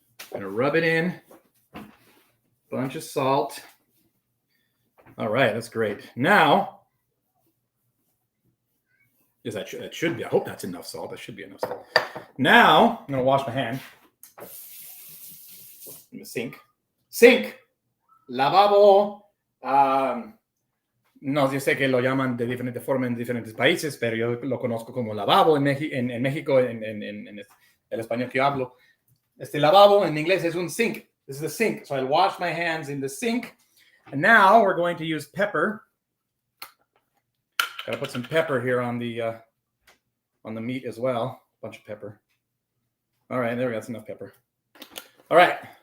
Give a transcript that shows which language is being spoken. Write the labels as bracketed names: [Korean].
[English] Going to rub it in. Bunch of salt. All right, that's great. Now, yes, that should be. I hope that's enough salt. That should be enough salt. Now, I'm going to wash my hand in the sink. Sink. Lavabo. [Spanish] No, yo sé que lo llaman de diferentes formas en diferentes países, pero yo lo conozco como lavabo en México, en el español que yo hablo. Este lavabo en inglés es un sink. [English] This is the sink. So I wash my hands in the sink. And now we're going to use pepper. Gotta put some pepper here on the meat as well. A bunch of pepper. All right, there we go. That's enough pepper. All right.